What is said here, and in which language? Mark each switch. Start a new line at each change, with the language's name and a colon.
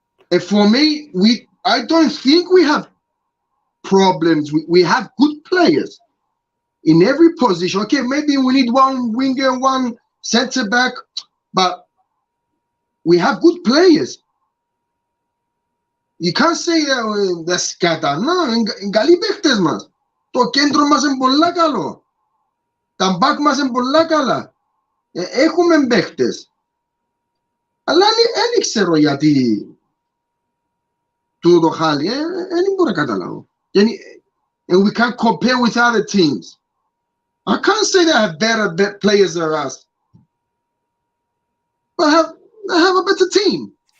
English: And for me, I don't think we have problems. We have good players in every position. Okay, maybe we need one winger, one center back, but we have good players. You can't say the σκάτα.
Greek: No, είναι καλοί παίχτες μας. Το κέντρο μας είναι πολλά καλό. Τα μπακ μας είναι πολλά καλά. Έχουμε παίχτες. Αλλά δεν ξέρω γιατί τούτο χάλι. Δεν μπορώ να καταλάβω.
English: And we can't compare with other teams. I can't say they have better players than us. But they have a better team.